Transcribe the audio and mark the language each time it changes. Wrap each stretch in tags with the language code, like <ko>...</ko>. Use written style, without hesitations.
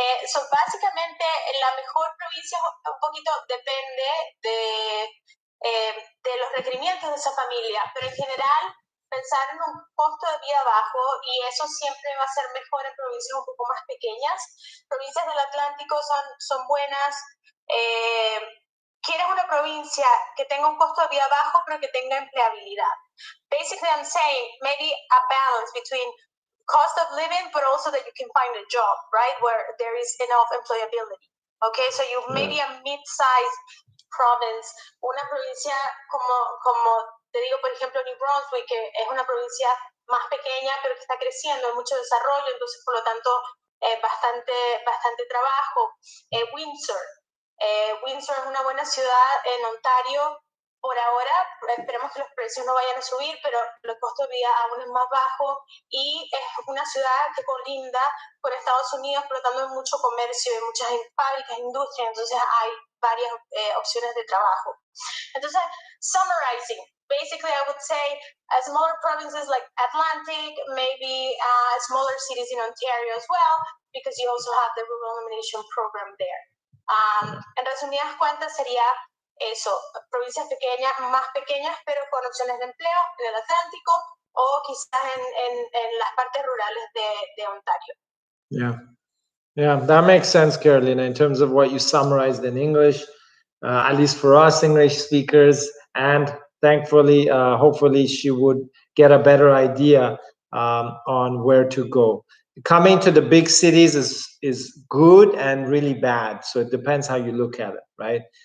<es>So básicamente la mejor provincia un poquito depende de los requerimientos de esa familia, pero en general pensar en un costo de vida bajo, y eso siempre va a ser mejor en provincias un poco más pequeñas. Provincias del Atlántico son buenas. Quieres una provincia que tenga un costo de vida bajo pero que tenga empleabilidad.</es> <en>Basically, I'm saying maybe a balance between cost of living, but also that you can find a job, right, where there is enough employability. Okay, so you maybe a mid-sized province,</en> <es>una provincia como te digo, por ejemplo, New Brunswick, que es una provincia más pequeña, pero que está creciendo, hay mucho desarrollo, entonces por lo tanto bastante trabajo. Windsor es una buena ciudad en Ontario. Por ahora, esperemos que los precios no vayan a subir, pero el costo de vida aún es más bajo, y es una ciudad que colinda con Estados Unidos, por lo tanto hay mucho comercio, hay muchas fábricas, industrias, entonces hay varias opciones de trabajo.</es> <en>Entonces, summarizing, basically I would say smaller provinces like Atlantic, maybe smaller cities in Ontario as well, because you also have the rural elimination program there.</en> <es>En resumidas cuentas sería eso, provincias pequeñas, más pequeñas, pero con opciones de empleo en el Atlántico o quizás en las partes rurales de Ontario.</es> <en>Yeah, that makes sense, Carolina, in terms of what you summarized in English, at least for us English speakers, and thankfully, hopefully she would get a better idea on where to go. Coming to the big cities is good and really bad, so it depends how you look at it, right?</en>